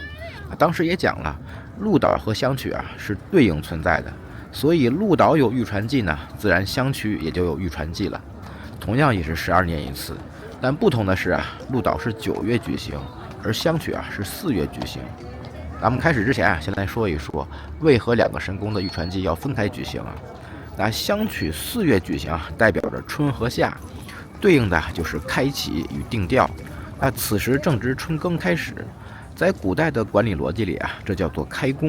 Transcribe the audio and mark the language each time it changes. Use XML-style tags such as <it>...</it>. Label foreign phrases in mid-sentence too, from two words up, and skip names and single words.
<zh>當時也講了，鹿島和香取啊是對應存在的，所以鹿島有玉船祭呢，自然香取也就有玉船祭了。同樣也是12年一次，但不同的是啊，鹿島是9月舉行，而香取啊是4月舉行。咱們開始之前啊，先來說一說為何2個神宮的玉船祭要分開舉行啊？那香取4月舉行啊，代表着春和夏，對應的就是開啟與定調。那此時正值春耕開始，在古代的管理邏輯裡啊，這叫做開工。</zh>